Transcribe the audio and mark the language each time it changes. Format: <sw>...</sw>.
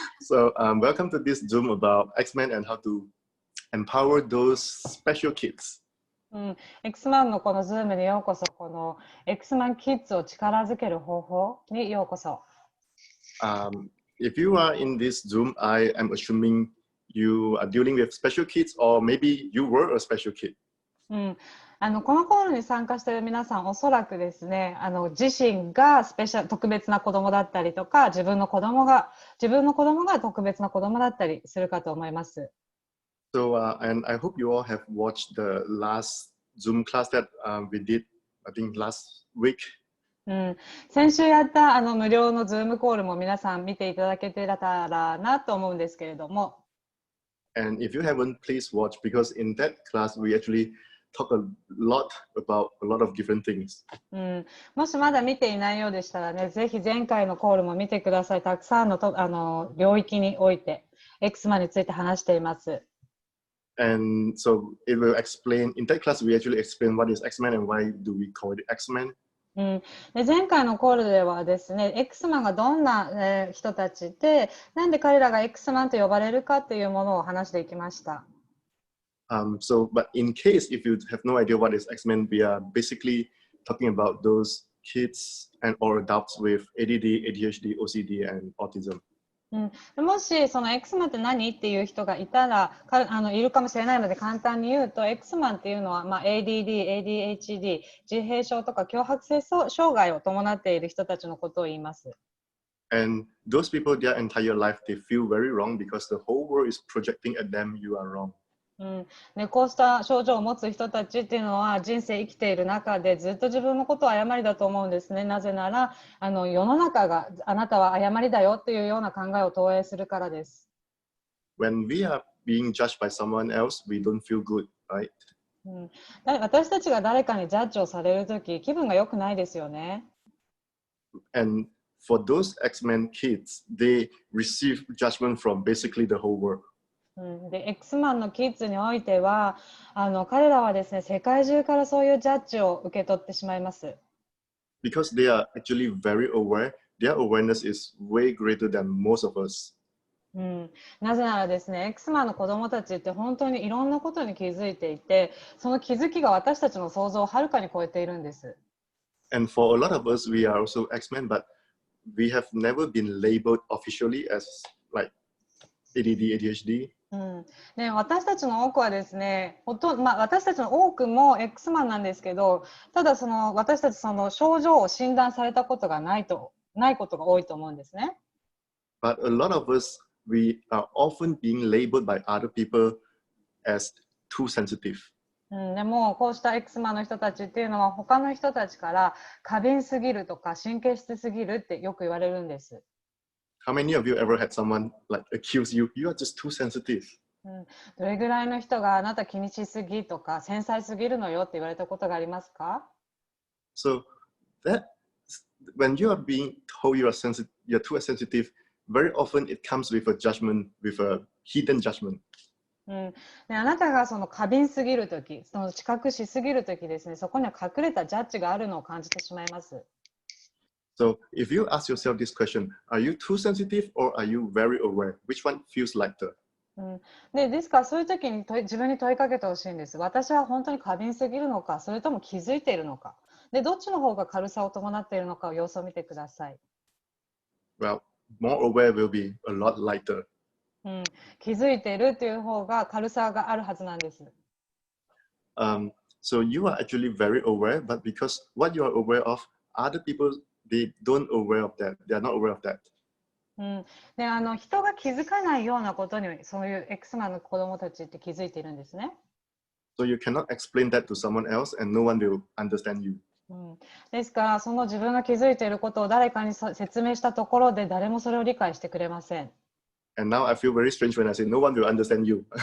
<en>So welcome to this Zoom about X-Men and how to empower those special kids.</en> <ja>X マンのこのズームにようこそ。この X マンキッズを力づける方法にようこそ。</ja> <en>If you are in this Zoom, I am assuming you are dealing with special kids or maybe you were a special kid.</en> <ja>このコールに参加している皆さん、おそらくですね、自身が特別な子供だったりとか、自分の子供が特別な子供だったりするかと思います。</ja> <en>So, and I hope you all have watched the last Zoom class that we did, I think last week.</en> <ja>先週やった無料のズームコールも皆さん見ていただけてたらなと思うんですけれども。</ja> <en>And if you haven't, please watch because in that class we actually talk a lot about a lot of different things.</en> <ja>もしまだ見ていないようでしたらね、ぜひ前回のコールも見てください。たくさんの領域において X マンについて話しています。</ja> <en>And so it will explain, in that class we actually explain what is X-Men and why do we call it X-Men.</en> <ja>で前回のコールではですね、X マンがどんな、人たちで、なんで彼らが X マンと呼ばれるかというものを話していきました。</ja> <en>But in case if you have no idea what is X-Men, we are basically talking about those kids and or adults with ADD, ADHD, OCD, and autism.</en> <ja>もしその X マンって何っていう人がいたらいるかもしれないので簡単に言うと X マンっていうのは、ADD、ADHD、自閉症とか強迫性障害を伴っている人たちのことを言います。</ja> <en>And those people, their entire life, they feel very wrong because the whole world is projecting at them, you are wrong.</en> <ja>こうした症状を持つ人たちっていうのは人生生きている中でずっと自分のことを誤りだと思うんですね。なぜなら世の中があなたは誤りだよっていうような考えを投影するからです。</ja> <en>When we are being judged by someone else, we don't feel good, right?</en> <ja>私たちが誰かにジャッジをされるとき気分が良くないですよね。</ja> <en>And for those X-Men kids, they receive judgment from basically the whole world.</en> <ja>で X マンのキッズにおいては彼らはですね世界中からそういうジャッジを受け取ってしまいます。</ja> <en>Because they are actually very aware, their awareness is way greater than most of us.</en> <ja>なぜならですね X マンの子供たちって本当にいろんなことに気づいていてその気づきが私たちの想像をはるかに超えているんです。</ja> <en>And for a lot of us, we are also X-Men, but we have never been labeled officially as like ADD, ADHD.</en> <ja>私たちの多くはですね私たちの多くも X マンなんですけどただ私たちその症状を診断されたことがないことが多いと思うんですね。</ja> <en>But a lot of us, we are often being labeled by other people as too sensitive.</en> <ja>でもこうした X マンの人たちっていうのは他の人たちから過敏すぎるとか神経質すぎるってよく言われるんです。</ja> <en>How many of you ever had someone like accuse you, you are just too sensitive?</en> <ja>どれぐらいの人があなた気にしすぎとか繊細すぎるのよって言われたことがありますか？</ja> <en>So that when you are being told you are sensitive, you're too sensitive, very often it comes with a judgment, with a hidden judgment.</en> <ja>であなたがその過敏すぎるとき、その知覚しすぎるときですね、そこには隠れたジャッジがあるのを感じてしまいます。</ja> <en>So if you ask yourself this question, are you too sensitive or are you very aware? Which one feels lighter?</en> <ja>ですからそういう時に自分に問いかけてほしいんです。私は本当に過敏すぎるのか、それとも気づいているのか。で、どっちの方が軽さを伴っているのかを様子を見てください。</ja> <en>Well, more aware will be a lot lighter.</en> <ja>気づいているという方が軽さがあるはずなんです。</ja> <en>So you are actually very aware, but because what you are aware of, other people, they don't aware of that. They are not aware of that.</en> <ja>で人が気づかないようなことにそういう X マンの子供たちって気づいているんですね。</ja> <en>So you cannot explain that to someone else and no one will understand you.</en> <ja>ですからその自分が気づいていることを誰かに説明したところで誰もそれを理解してくれません。</ja> <en>And now I feel very strange when I say no one will understand you.</en>